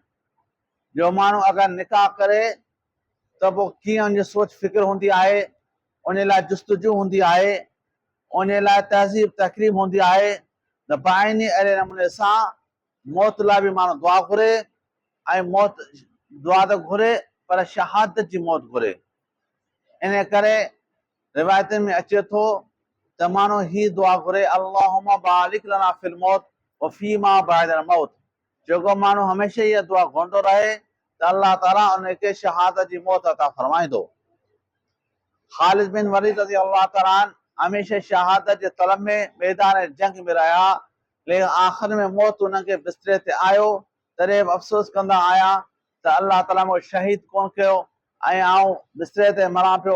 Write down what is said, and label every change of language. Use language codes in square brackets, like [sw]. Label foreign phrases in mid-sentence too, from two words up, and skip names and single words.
[sd] जो माण्हू अगरि निकाह करे त पोइ कीअं उनजी सोच फिक्र हूंदी आहे, उन लाइ जुस्तजू हूंदी आहे, उन लाइ तहज़ीब तक़रीब हूंदी आहे। त बाइनी अहिड़े नमूने सां मौत लाइ बि माण्हू दुआ घुरे ऐं मौत दुआ त घुरे पर शहादत जी मौत घुरे। इन करे रिवायतुनि में अचे थो त माण्हू ही दुआ घुरे, [ar] اللهم بارك لنا في الموت وفيما بعد الموت. [sd] जेको माण्हू हमेशह इहा दुआ घुरंदो रहे त [ar] الله تعالى [sd] उनखे शहादत जी मौत अता फरमाईंदो। ख़ालिद बिन वलीद [ar] رضي الله تعالى [sd] हमेशह शहादत जे तलब में मैदान जंग में रहिया, लेकिन आख़िर में मौत उनखे बिस्तरे ते आयो, तॾहिं बि अफ़सोस कंदा आया त [ar] الله تعالى [sd] मूंखे शहीद कोन कयो ऐं आउं बिस्तरे ते मरां पियो।